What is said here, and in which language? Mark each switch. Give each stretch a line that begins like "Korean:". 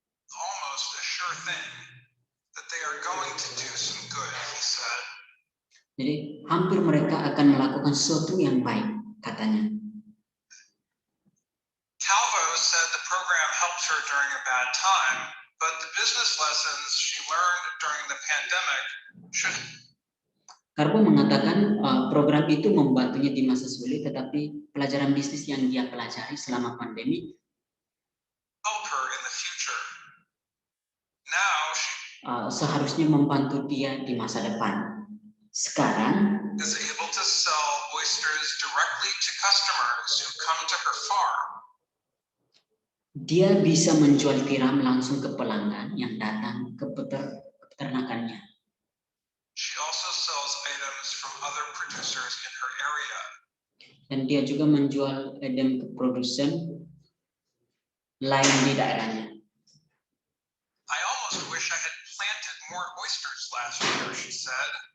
English: almost a sure thing that they are going to do some good, he said.
Indonesian: Jadi hampir mereka akan melakukan sesuatu yang baik, katanya.
English: Calvo said the program helped her during a bad time, but the business lessons she learned during the pandemic should
Indonesian: Karbo mengatakan program itu membantunya di masa sulit, tetapi pelajaran bisnis yang dia pelajari selama pandemi
English: help her in the future. Now she
Indonesian: seharusnya membantu dia di masa depan. Sekarang
English: is able to sell oysters directly to customers who come to her farm.
Indonesian: dia bisa menjual tiram langsung ke pelanggan yang datang ke peternakannya.
English: She also sells items from other producers in her area.
Indonesian: Dan dia juga menjual item ke produsen lain di daerahnya.
English: I almost wish I had planted more oysters last year, she said.